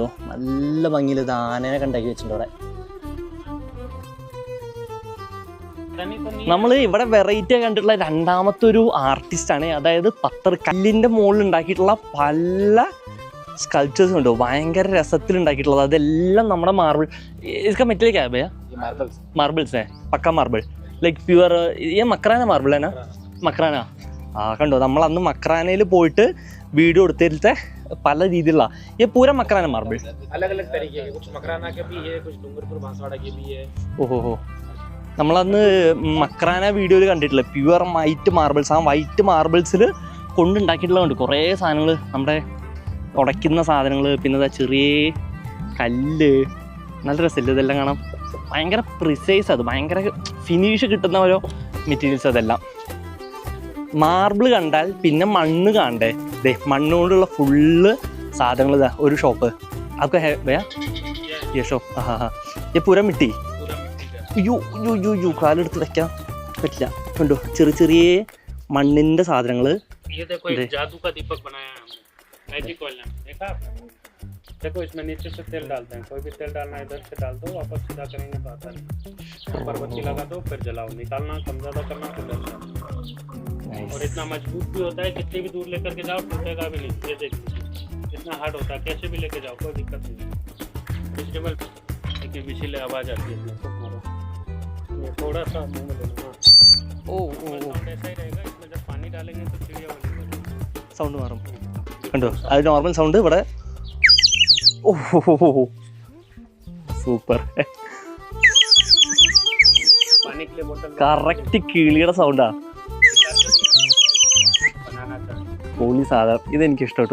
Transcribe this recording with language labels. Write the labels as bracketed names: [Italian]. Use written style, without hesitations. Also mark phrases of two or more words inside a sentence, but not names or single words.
[Malayalam] നല്ല ഭംഗിയിൽ ഇത് ആനേനെ ഉണ്ടാക്കി വെച്ചിട്ടുണ്ട് അവിടെ. നമ്മൾ ഇവിടെ വെറൈറ്റി കണ്ടിട്ടുള്ള രണ്ടാമത്തെ ഒരു ആർട്ടിസ്റ്റാണ്. അതായത് കല്ലിൻ്റെ മുകളിൽ ഉണ്ടാക്കിയിട്ടുള്ള പല സ്കൾപ്ചേഴ്സ് ഉണ്ട്, ഭയങ്കര രസത്തിൽ ഉണ്ടാക്കിയിട്ടുള്ളത്. അതെല്ലാം നമ്മുടെ മാർബിൾ [Hindi] इसका मटीरियल क्या है भैया? मार्बल्स है, पक्का मार्बल, [English] like pure. [Hindi] ये मकराना मार्बल है ना? मकराना. [Malayalam] കണ്ടോ, നമ്മൾ അന്ന് മക്രാനയിൽ പോയിട്ട് വീഡിയോ എടുത്തിട്ട് പല രീതിയിലുള്ള [Hindi] ये पूरा मकराना मार्बल. अलग-अलग तरीके के, कुछ मकराना के भी है, कुछ डूंगरपुर बांसवाड़ा के भी है. [Malayalam] ഓഹോ, നമ്മളന്ന് മക്രാന വീഡിയോയിൽ കണ്ടിട്ടില്ല [English] pure white marbles. [Malayalam] ആ [English] white marbles [Malayalam] കൊണ്ടുണ്ടാക്കിയിട്ടുള്ളതുണ്ട് കുറേ സാധനങ്ങൾ, നമ്മുടെ ഉടയ്ക്കുന്ന സാധനങ്ങൾ, പിന്നെ ചെറിയ കല്ല്. നല്ല രസമില്ല ഇതെല്ലാം കാണാം. ഭയങ്കര പ്രിസൈസ്, അത് ഭയങ്കര ഫിനിഷ് കിട്ടുന്ന ഓരോ മെറ്റീരിയൽസ്. അതെല്ലാം മാർബിൾ കണ്ടാൽ പിന്നെ മണ്ണ് കാണണ്ടേ. ദേ മണ്ണ് കൊണ്ടുള്ള ഫുള്ള് സാധനങ്ങൾ. ഇതാ ഒരു ഷോപ്പ്. അതൊക്കെ ഭയ്യാ ഈ ഷോപ്പ്. ഈ [Hindi] पूरा मिट्टी. [Malayalam] യോ കാലെടുത്ത് വെക്കാൻ പറ്റില്ല. കണ്ടോ, ചെറിയ ചെറിയ മണ്ണിൻ്റെ സാധനങ്ങൾ. [Hindi] देखो इसमें नीचे से तेल डालते हैं, कोई भी तेल डालना है इधर से डाल दो, वापस सीधा करेंगे तो आता नहीं. पर्वती लगा दो, फिर जलाओ. निकालना कम ज़्यादा करना, फिर और इतना मजबूत भी होता है, कितनी भी दूर लेकर के जाओ टूटेगा भी नहीं. ये देखिए इतना हार्ड होता है, कैसे भी लेके जाओ कोई दिक्कत नहीं. वेजिटेबल देखिए विशीले आवाज़ आती है. ये थोड़ा सा मुँह में लेना. ऐसा ही रहेगा. इसमें जब पानी डालेंगे तो चिड़िया वाली [Malayalam] സൗണ്ട് മാറും. കണ്ടോ, അത് [English] normal sound [Malayalam] ഇവിടെ. ഓഹോ സൂപ്പർ. കറക്റ്റ് കിളിയുടെ സൗണ്ടാ. പൊളി സാധനം. ഇതെനിക്ക് ഇഷ്ടപ്പെട്ടു.